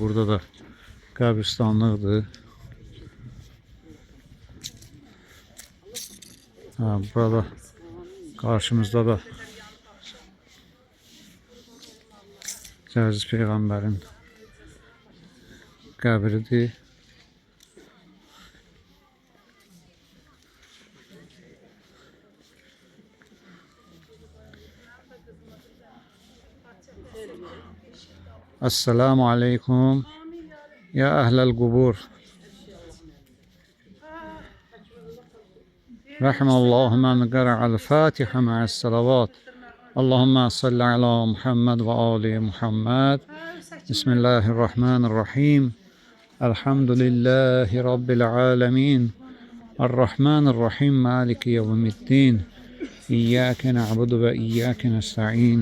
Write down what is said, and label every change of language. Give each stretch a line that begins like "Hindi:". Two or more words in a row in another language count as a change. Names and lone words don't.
Azerbaijani: Burada da qəbristanlıqdır. Burada qarşımızda da Cərciz Peyğəmbərin qəbridir.
Arabic: السلام عليكم يا أهل القبور. رحم الله من قرأ الفاتحة مع الصلوات. اللهم صل على محمد وآل محمد. بسم الله الرحمن الرحيم. الحمد لله رب العالمين. الرحمن الرحيم. مالك يوم الدين. إياك نعبد وإياك نستعين.